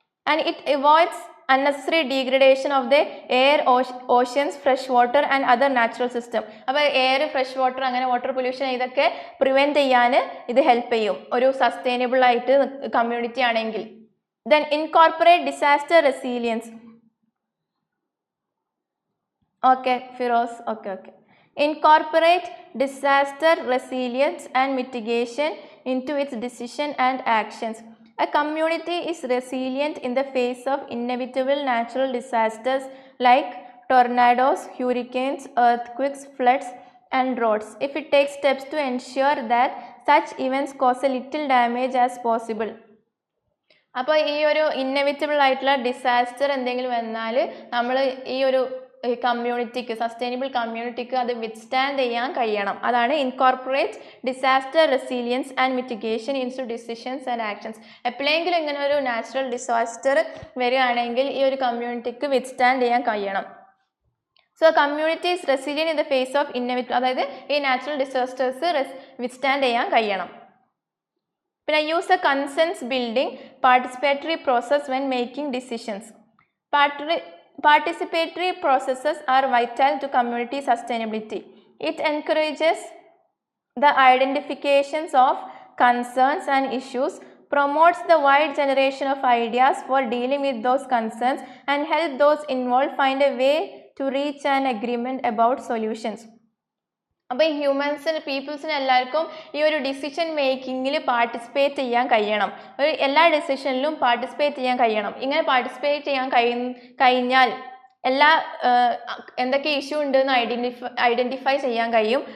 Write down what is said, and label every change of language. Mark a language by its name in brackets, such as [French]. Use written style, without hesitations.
[English] And it avoids unnecessary degradation of the air, oceans, fresh water and other natural system. [Malayalam] അപ്പോൾ air, fresh water, അങ്ങനെ water pollution ഇതൊക്കെ prevent ചെയ്യാൻ ഇത് help ചെയ്യും ഒരു sustainable ആയിട്ട് കമ്മ്യൂണിറ്റി ആണെങ്കിൽ. [English] Then incorporate disaster resilience. Okay, Firoz. Okay. Incorporate disaster resilience and mitigation into its decision and actions. A community is resilient in the face of inevitable natural disasters like tornadoes, hurricanes, earthquakes, floods, and droughts if it takes steps to ensure that such events cause a little damage as possible. [Malayalam] അപ്പോൾ ഈ ഒരു inevitable ആയിട്ടുള്ള disaster എന്തെങ്കിലും വന്നാൽ നമ്മൾ ഈ ഒരു കമ്മ്യൂണിറ്റിക്ക്, sustainable കമ്മ്യൂണിറ്റിക്ക് അത് വിത്ത്സ്റ്റാൻഡ് ചെയ്യാൻ കഴിയണം. [English] അതാണ് incorporate disaster resilience and mitigation into decisions and actions. [Malayalam] എപ്പോഴെങ്കിലും ഇങ്ങനെ ഒരു നാച്ചുറൽ ഡിസാസ്റ്റർ വരികയാണെങ്കിൽ ഈ ഒരു കമ്മ്യൂണിറ്റിക്ക് വിത്ത്സ്റ്റാൻഡ് ചെയ്യാൻ കഴിയണം. [English] so community is resilient in the face of inevitable, [Malayalam] അതായത് ഈ നാച്ചുറൽ ഡിസാസ്റ്റേഴ്സ് വിത്ത്സ്റ്റാൻഡ് ചെയ്യാൻ കഴിയണം. [English] പിന്നെ use a consensus building participatory process when making decisions. Participatory processes are vital to community sustainability. It encourages the identifications of concerns and issues, promotes the wide generation of ideas for dealing with those concerns, and help those involved find a way to reach an agreement about solutions. [Malayalam] അപ്പോൾ ഈ ഹ്യൂമൻസിന്, പീപ്പിൾസിന് എല്ലാവർക്കും ഈ ഒരു decision മേക്കിങ്ങിൽ participate ചെയ്യാൻ കഴിയണം. എല്ലാ ഡിസിഷനിലും participate ചെയ്യാൻ കഴിയണം. ഇങ്ങനെ പാർട്ടിസിപ്പേറ്റ് ചെയ്യാൻ കഴിഞ്ഞാൽ എല്ലാ എന്തൊക്കെ ഇഷ്യൂ ഉണ്ടെന്ന് ഐഡൻറ്റിഫൈ ചെയ്യാൻ കഴിയും.